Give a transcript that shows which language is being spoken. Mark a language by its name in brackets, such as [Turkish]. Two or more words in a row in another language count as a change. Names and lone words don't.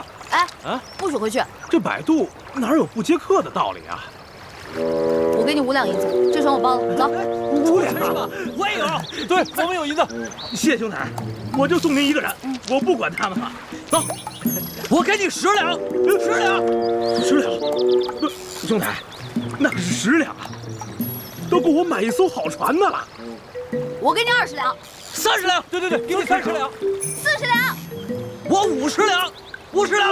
[Chinese] 哎，不许回去！這擺渡哪有不接客的道理啊？我給你5兩銀子，這船我包了，走。 5兩啊！我也有，對，我們有銀子。謝兄台，我就送您1個人，我不管他們了。走，我給你10兩，10兩，10兩。不，兄台，那可是10兩啊，都夠我買一艘好船的了。我給你20兩，30兩。對，給你30兩，40兩。我50兩，50兩